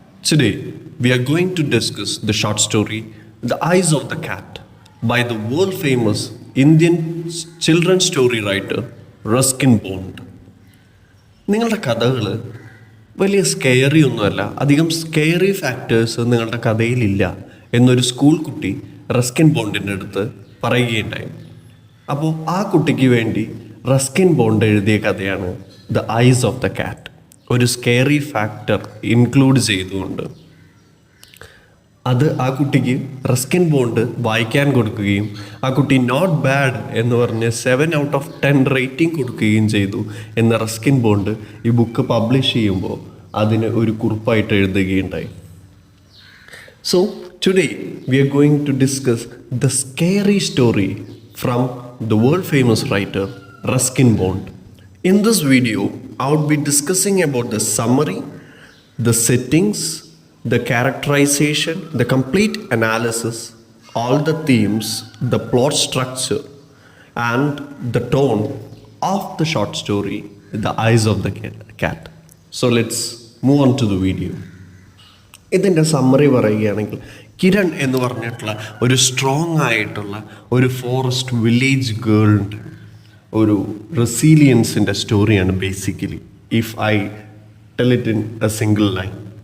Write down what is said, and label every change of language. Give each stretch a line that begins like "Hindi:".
English: Today, we are going to discuss the short story The Eyes of the Cat by the world famous Indian children's story writer Ruskin Bond.
Malayalam: നിങ്ങളുടെ കഥകൾ വലിയ scary ഒന്നുമല്ല, അധികം scary factors നിങ്ങളുടെ കഥയിലില്ല എന്നൊരു school കുട്ടി Ruskin ബോണ്ടിൻ്റെ അടുത്ത് പറയുകയുണ്ടായി. അപ്പോൾ ആ കുട്ടിക്ക് വേണ്ടി റസ്കിൻ ബോണ്ട് എഴുതിയ കഥയാണ് the ice of the cat, ഒരു സ്കെയറി ഫാക്ടർ ഇൻക്ലൂഡ് ചെയ്തുകൊണ്ട്. അത് ആ കുട്ടിക്ക് റസ്കിൻ ബോണ്ട് വായിക്കാൻ കൊടുക്കുകയും ആ കുട്ടി
English: not bad
Malayalam: എന്ന് പറഞ്ഞ് 7/10 റേറ്റിംഗ് കൊടുക്കുകയും ചെയ്തു എന്ന് റസ്കിൻ ബോണ്ട് ഈ ബുക്ക് പബ്ലിഷ് ചെയ്യുമ്പോൾ അതിന് ഒരു കുറിപ്പായിട്ട് എഴുതുകയുണ്ടായി.
English: So today we are going to discuss the scary story from the world famous writer Ruskin Bond. In this video, I would be discussing about the summary, the settings, the characterization, the complete analysis, all the themes, the plot structure, and the tone of the short story, The Eyes of the Cat. So let's move on to the video.
Malayalam: ഇതിൻ്റെ summary പറയുകയാണെങ്കിൽ, കിരൺ എന്ന് പറഞ്ഞിട്ടുള്ള ഒരു strong ആയിട്ടുള്ള ഒരു forest village ഗേളിൻ്റെ ഒരു റെസീലിയൻസിൻ്റെ സ്റ്റോറിയാണ് basically,
English: If I tell it in a single line.